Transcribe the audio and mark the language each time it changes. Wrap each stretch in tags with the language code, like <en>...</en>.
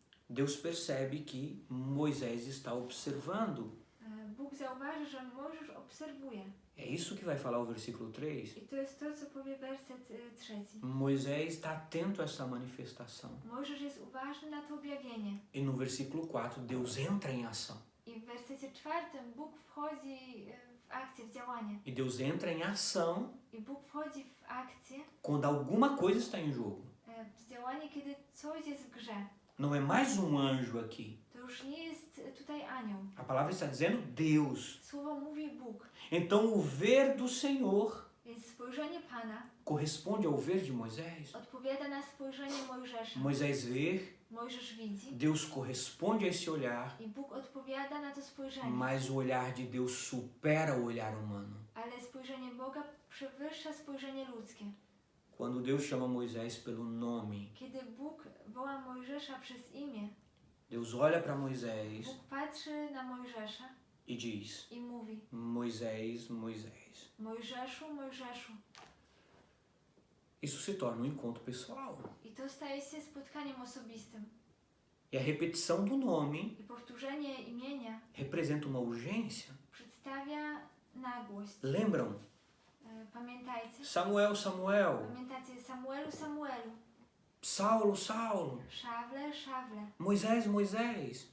<pt>Deus percebe que Moisés está observando.</pt> <pl>Bóg zauważy, że Mojżesz obserwuje.</pl> <pt>É isso que vai falar o versículo 3.</pt> <pl>I to jest to, co powie werset 3.</pl> <pt>Moisés está atento a essa manifestação.</pt> <pl>Mojżesz jest uważny na to objawienie.</pl> <pt>E no versículo 4, Deus entra em ação.</pt> <pl>I w wersecie 4 Bóg wchodzi w akcję, w działanie.</pl> <pt>E Deus entra em ação</pt> <pl>I Bóg wchodzi w akcję,</pl> <pt>quando alguma coisa está em jogo.</pt> <pl>w działanie, kiedy coś jest w grze.</pl> <pt>Não é mais anjo aqui.</pt> <pl>To już nie jest tutaj anioł.</pl> <pt>A palavra está dizendo Deus.</pt> <pl>Słowo mówi Bóg.</pl> <pt>Então o ver do Senhor</pt> <pl>Więc spojrzenie Pana</pl> <pt>corresponde ao ver de Moisés.</pt> <pl>odpowiada na spojrzenie Mojżesza.</pl> <pt>Moisés vê,</pt> <pl>Mojżesz widzi</pl> <pt>Deus corresponde a esse olhar,</pt> <pl>i Bóg odpowiada na to spojrzenie.</pl> <pt>mas o olhar de Deus supera o olhar humano.</pt> <pl>Ale spojrzenie Boga przewyższa spojrzenie ludzkie.</pl> <pt>Quando Deus chama Moisés pelo nome,</pt> <pl>Kiedy Bóg woła Mojżesza przez imię,</pl> <pt>Deus olha para Moisés</pt> <pl>Bóg patrzy na Mojżesza</pl> <pt>e diz:</pt> <pl>i mówi:</pl> <pt>Moisés, Moisés.</pt> <pl>Mojżeszu, Mojżeszu.</pl> <pt>Isso se torna um encontro pessoal.</pt> <pl>I to staje się spotkaniem osobistym.</pl> <pt>E a repetição do nome</pt> <pl>I powtórzenie imienia</pl> <pt>representa uma urgência.</pt> <pl>przedstawia nagłość.</pl> <pt>Lembram?</pt> <pl>Pamiętajcie?</pl> <pt>Samuel, Samuel.</pt> <pl>Pamiętacie Samuelu, Samuelu.</pl> <pt>Saulo, Saulo.</pt> <pl>Szawle, Szawle.</pl> <pt>Moisés, Moisés.</pt>